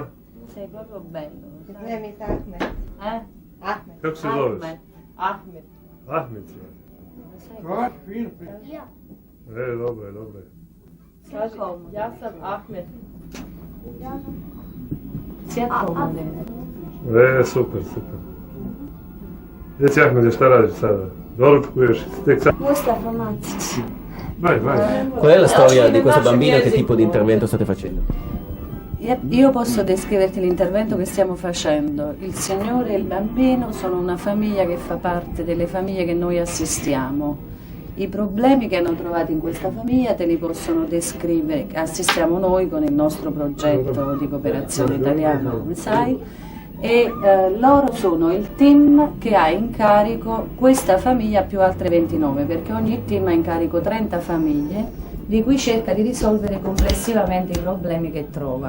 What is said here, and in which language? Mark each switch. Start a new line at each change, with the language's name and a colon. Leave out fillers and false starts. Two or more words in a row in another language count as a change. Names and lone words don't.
Italian: Sei proprio bello.
Bosnian: Nemi Ahmed. Ahmed. Kako se zoveš? Ahmed. Ahmed si. Ja. Dobro je, dobro je. Kaži, ja sam Ahmed. Svjetlo model. Super, super. Reci Ahmede, šta radiš sada? Doručkuješ, tek sad? Mustafa Macic.
Italian: Vai. Qual è la storia di questa bambina? Che tipo di intervento state facendo? Io posso descriverti l'intervento che stiamo facendo. Il Signore e il bambino sono una famiglia che fa parte delle famiglie che noi assistiamo. I problemi che hanno trovato in questa famiglia te li possono descrivere, assistiamo noi con il nostro progetto di cooperazione italiana, come sai, e loro sono il team che ha in carico questa famiglia più altre 29, perché ogni team ha in carico 30 famiglie di cui cerca di risolvere complessivamente i problemi che trova.